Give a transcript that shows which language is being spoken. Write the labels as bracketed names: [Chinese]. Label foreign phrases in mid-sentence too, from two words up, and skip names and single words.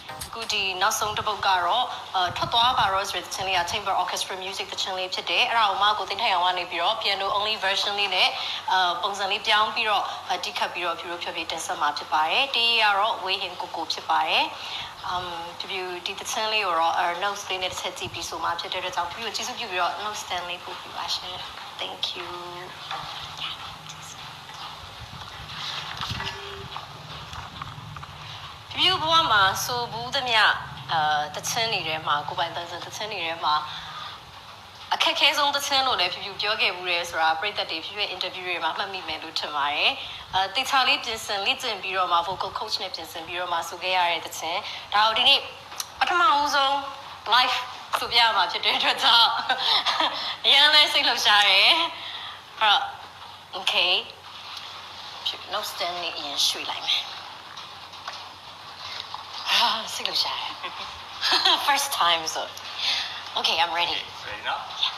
[Burmese] အခုဒီနောက်ဆုံးတစ်ပုတ်ကတော့ထွက်သွားပါတော့ဆိုတဲ့သချင်းလေးက [English] Chamber Orchestra Music [Burmese] သချင်းလေးဖြစ်တယ်အဲ့ဒါကိုမှကိုသိန်းထိုင်အောင်ကနေပြီးတော့ [English] piano only version [Burmese] လေးနဲ့ပုံစံလေးပြောင်းပြီးတော့တိခတ်ပြီးတော့ဖြူဖြည်းတင်ဆက်မှာဖြစ်ပါတယ်တီးကတော့ဝေးဟင်ကိုဖြစ်ပါတယ်ဖြူဒီသချင်းလေးကိုတော့ notes လေးနဲ့တစ်ချက်ကြည့်ပြီးဆိုမှဖြစ်တဲ့အတွက်ကြောင့်ဖြူကိုကျေးဇူးပြုပြီးတော့ [English] notes stand [Burmese] လေးပို့ပြပါရှင် [English] thank you [Burmese] ဖြူဘဝမှာဆိုဘူးသမျှတချင်းနေထဲမှာကိုပိုင်တန်းစံတချင်းနေထဲမှာအခက်ခဲဆုံးသချင်းလို့လည်းဖြူ ပြောခဲ့ဘူးရဲဆိုတာပြည်သက်တွေဖြူရဲ့ interview တွေမှာမှတ်မိမယ်လို့ထင်ပါတယ်တေချာလေးပြင်ဆင်လေ့ကျင့်ပြီးတော့မှ [English] vocal coach [Burmese] နဲ့ပြင်ဆင်ပြီးတော့မှဆိုခဲ့ရတဲ့သချင်းဒါကိုဒီနေ့ပထမဦးဆုံး live ဆိုပြရမှာဖြစ်တဲ့အတွက်ကြောင့်အရင်လည်းစိတ်လှုပ်ရှားတယ်အဲ့တော့ okay ဖြူ [English] note stand [Burmese] လေးအရင်ရွှေ့လိုက်မယ်စိတ်လှုပ်ရှားတယ် [English] first time so okay I'm ready ready now yeah